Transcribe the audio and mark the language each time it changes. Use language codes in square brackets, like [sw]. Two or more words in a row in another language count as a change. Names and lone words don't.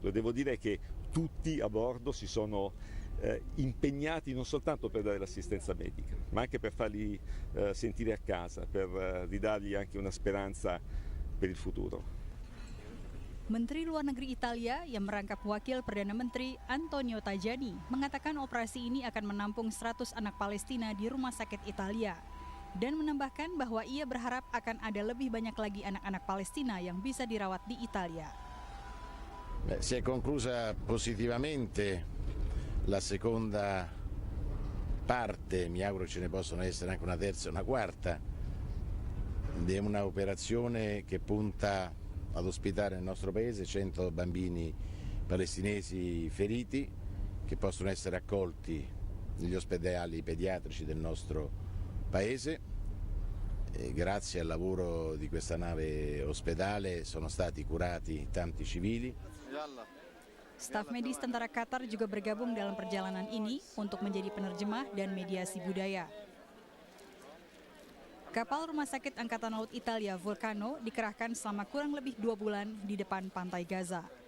[it] E devo dire che tutti a bordo si sono impegnati non soltanto per dare l'assistenza medica, ma anche per farli sentire a casa, per ridargli anche una speranza per il futuro. [id] Menteri Luar Negeri Italia yang merangkap Wakil Perdana Menteri Antonio Tajani mengatakan operasi ini akan menampung 100 anak Palestina di rumah sakit Italia dan menambahkan bahwa ia berharap akan ada lebih banyak lagi anak-anak Palestina yang bisa dirawat di Italia. [it] Si è conclusa positivamente la seconda parte, mi auguro ce ne possono essere anche una terza e una quarta, di una operazione che punta ad ospitare nel nostro paese 100 bambini palestinesi feriti che possono essere accolti negli ospedali pediatrici del nostro paese. E grazie al lavoro di questa nave ospedale sono stati curati tanti civili. [id] Staf medis tentara Qatar juga bergabung dalam perjalanan ini untuk menjadi penerjemah dan mediasi budaya. Kapal Rumah Sakit Angkatan Laut Italia Vulcano dikerahkan selama kurang lebih 2 bulan di depan pantai Gaza.